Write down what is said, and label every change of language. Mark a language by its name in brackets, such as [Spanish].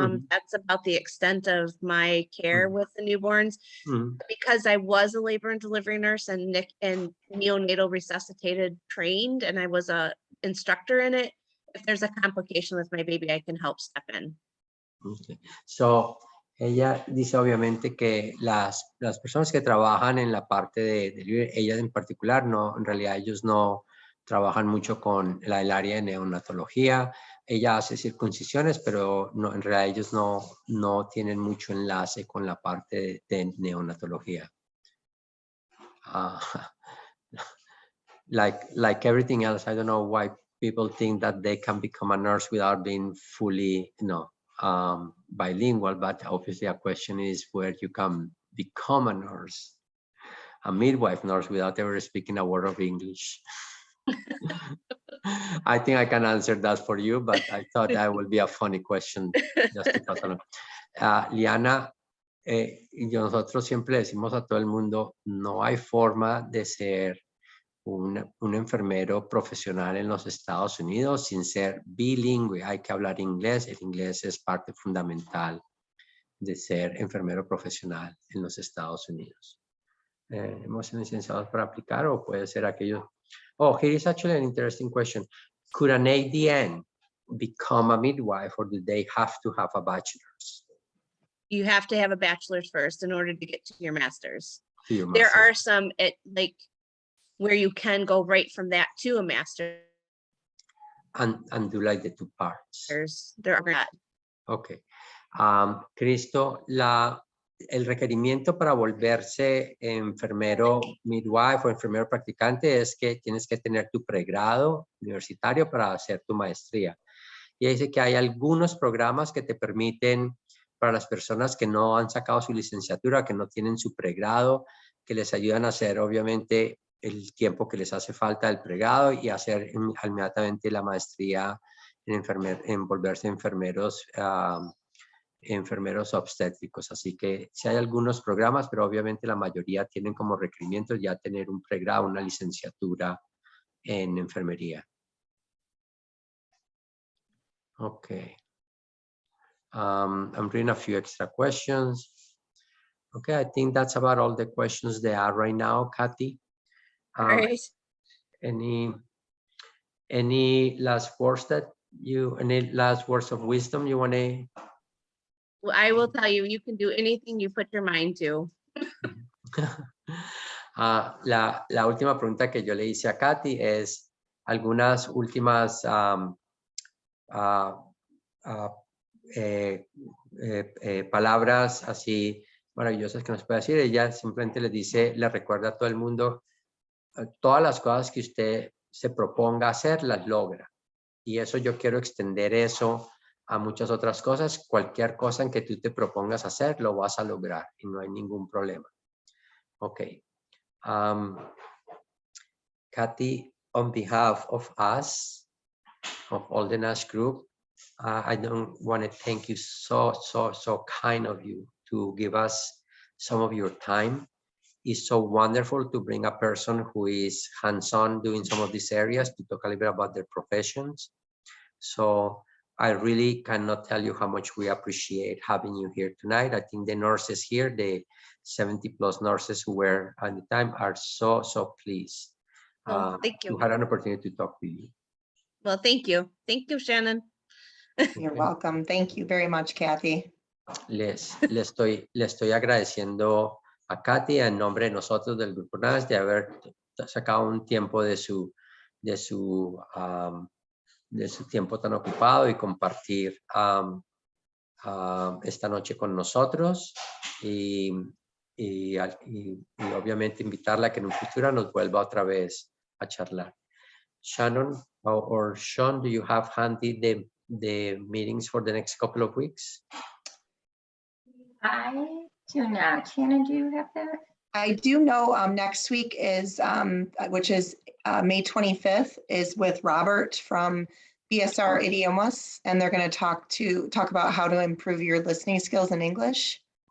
[English] That's about the extent of my care with the newborns. Because I was a labor and delivery nurse and neonatal resuscitated trained, and I was a instructor in it, if there's a complication with my baby, I can help step in. Okay. [Spanish] So, ella dice obviamente que las personas que trabajan en la parte de ella en particular, no, en realidad ellos no trabajan mucho con el área de neonatología. Ella hace circuncisiones, pero no, en realidad ellos no tienen mucho enlace con la parte de neonatología. [English] Like everything else, I don't know why people think that they can become a nurse without being fully, bilingual, but obviously a question is where you can become a nurse, a midwife nurse, without ever speaking a word of English. I think I can answer that for you, but I thought that would be a funny question just to talk along. [Spanish] Liana, nosotros siempre decimos a todo el mundo, no hay forma de ser un enfermero profesional en los Estados Unidos sin ser bilingüe. Hay que hablar inglés. El inglés es parte fundamental de ser enfermero profesional en los Estados Unidos. ¿Hemos sido licenciados para aplicar o puede ser aquello? [English] Oh, here is actually an interesting question. Could an ADN become a midwife, or do they have to have a bachelor's? You have to have a bachelor's first in order to get to your master's. There are some where you can go right from that to a master's. And do like the two parts. There are not. Okay. [Spanish] Cristo, el requerimiento para volverse enfermero midwife o enfermero practicante es que tienes que tener tu pregrado universitario para hacer tu maestría. Y dice que hay algunos programas que te permiten, para las personas que no han sacado su licenciatura, que no tienen su pregrado, que les ayudan a hacer obviamente el tiempo que les hace falta del pregrado y hacer inmediatamente la maestría en volverse enfermeros, enfermeros obstétricos. Así que sí hay algunos programas, pero obviamente la mayoría tienen como requerimiento ya tener un pregrado, una licenciatura en enfermería. Okay. [English] I'm reading a few extra questions. Okay, I think that's about all the questions there are right now, Cathy. All right. Any last words any last words of wisdom you want to? Well, I will tell you, you can do anything you put your mind to. [Spanish] La última pregunta que yo le hice a Cathy es algunas últimas palabras así maravillosas que nos puede decir. Ella simplemente le dice, le recuerda a todo el mundo, todas las cosas que usted se proponga hacer, las logra. Y eso yo quiero extender eso a muchas otras cosas. Cualquier cosa en que tú te propongas hacer, lo vas a lograr y no hay ningún problema. [English] Ok. Cathy, on behalf of us, of all the NASH group, I don't want to thank you so kind of you to give us some of your time. It's so wonderful to bring a person who is hands-on doing some of these areas to talk a little bit about their professions. So I really cannot tell you how much we appreciate having you here tonight. I think the nurses here, the 70+ nurses who were at the time, are so pleased Thank you. to have an opportunity to talk to you. Well, thank you. Thank you, Shannon. You're welcome. Thank you very much, Cathy. [Spanish] Le estoy agradeciendo a Cathy en nombre de nosotros del Grupo NASH de haber sacado un tiempo de su tiempo tan ocupado y compartir esta noche con nosotros y obviamente invitarla a que en un futuro nos vuelva otra vez a charlar. [English] Shannon or Sean, do you have handy the meetings for the next couple of weeks? I do not. Shannon, do you have that? I do know next week is, which is May 25th, is with Robert from BSR E.E.U.U, and they're going to talk about how to improve your listening skills in English.